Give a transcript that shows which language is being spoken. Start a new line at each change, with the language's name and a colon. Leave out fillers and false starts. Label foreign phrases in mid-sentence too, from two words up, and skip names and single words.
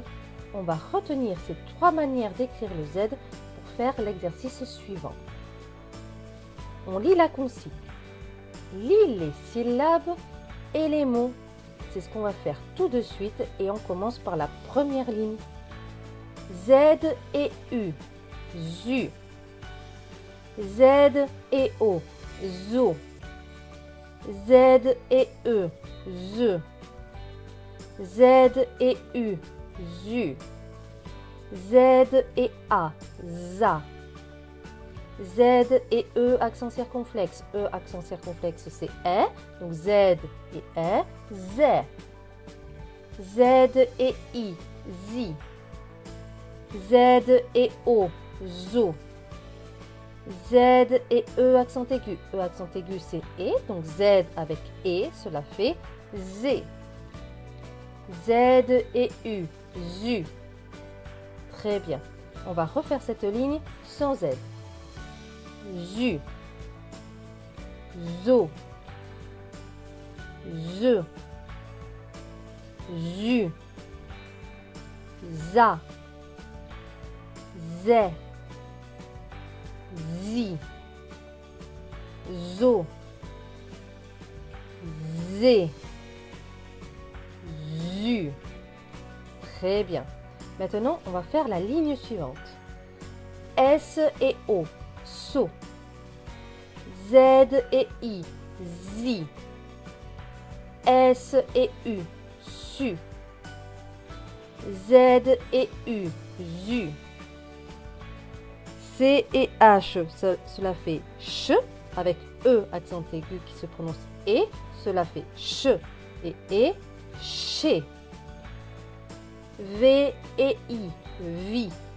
French: On va retenir ces trois manières d'écrire le Z pour faire l'exercice suivant. On lit la consigne. Lis les syllabes et les mots. C'est ce qu'on va faire tout de suite et on commence par la première ligne. Z et U, ZU. Z et O, ZO. Z et E, ZE. Z et U, ZU. Z et A, ZA. Z et E, accent circonflexe. E, accent circonflexe, c'est E. Donc Z et E, Z. Z et I, ZI. Z et O, ZO. Z et E, accent aigu. E, accent aigu, c'est E. Donc Z avec E, cela fait Z. Z et U, ZU. Très bien. On va refaire cette ligne sans Z. ZU. ZO. ZE. ZU. ZA. ZE. ZI. ZO. ZE. ZU. Très bien. Maintenant, on va faire la ligne suivante. S et O, SO. Z et I, ZI. S et U, SU. Z et U, ZU. C et H, cela fait CH, avec E accent aigu qui se prononce E, cela fait CH et CHE. V et I, VI.